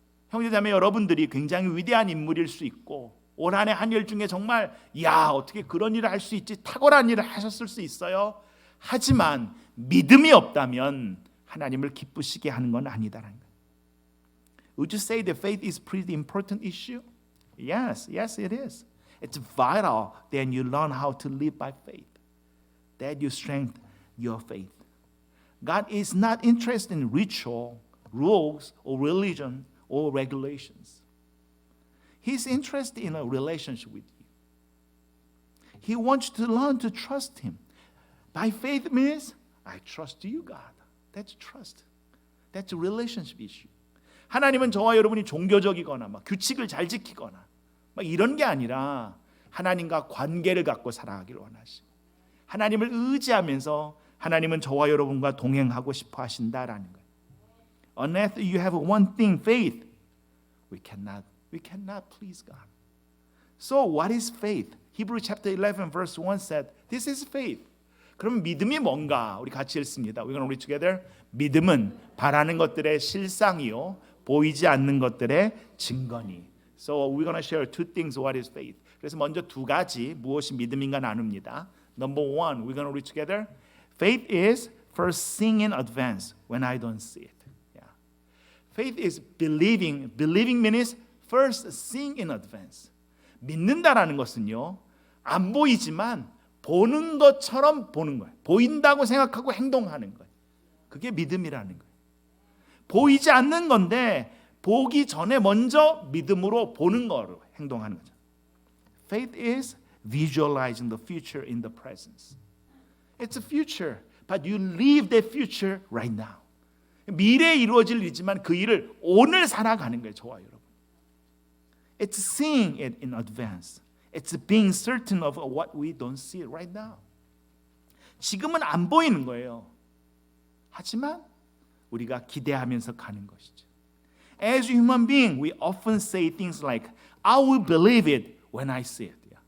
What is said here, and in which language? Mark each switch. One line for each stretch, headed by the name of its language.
Korean: 형제자매 여러분들이 굉장히 위대한 인물일 수 있고 올 한 해 한 일 중에 정말 어떻게 그런 일을 할 수 있지, 탁월한 일을 하셨을 수 있어요. 하지만 믿음이 없다면 하나님을 기쁘시게 하는 건 아니다라는 거예요.
English: Would you say that faith is a pretty important issue? Yes, it is. It's vital that you learn how to live by faith, that you strengthen your faith. God is not interested in ritual, rules, or religion, or regulations. He's interested in a relationship with you. He wants you to learn to trust Him. By faith means, I trust you, God. That's trust. That's a relationship issue.
Korean: 하나님은 저와 여러분이 종교적이거나 규칙을 잘 지키거나 이런 게 아니라 하나님과 관계를 갖고 살아가기를 원하시고, 하나님을 의지하면서 하나님은 저와 여러분과 동행하고 싶어 하신다라는 거예요.
English: Unless you have one thing, faith, we cannot please God. So what is faith? Hebrews chapter 11 verse 1 said, this is faith.
Korean: 그럼 믿음이 뭔가? 우리 같이 읽습니다.
English: We're going to read together.
Korean: 믿음은 바라는 것들의 실상이요 보이지 않는 것들의 증거니.
English: So we're going to share two things. What is faith?
Korean: 그래서 먼저 두 가지 무엇이 믿음인가 나눕니다.
English: Number one, we're going to read together. Faith is first seeing in advance when I don't see it. Yeah. Faith is believing. Believing means first seeing in advance.
Korean: 믿는다라는 것은요, 안 보이지만 보는 것처럼 보는 거예요. 보인다고 생각하고 행동하는 거예요. 그게 믿음이라는 거예요. 보이지 않는 건데 보기 전에 먼저 믿음으로 보는 거로 행동하는 거죠.
English: Faith is visualizing the future in the presence. It's a future, but you live that future right now.
Korean: 미래에 이루어질 일이지만 그 일을 오늘 살아가는 거예요, 저와 여러분.
English: It's seeing it in advance. It's being certain of what we don't see right now.
Korean: 지금은 안 보이는 거예요. 하지만 우리가 기대하면서 가는 것이죠.
English: As a human being, we often say things like, I will believe it when I see it.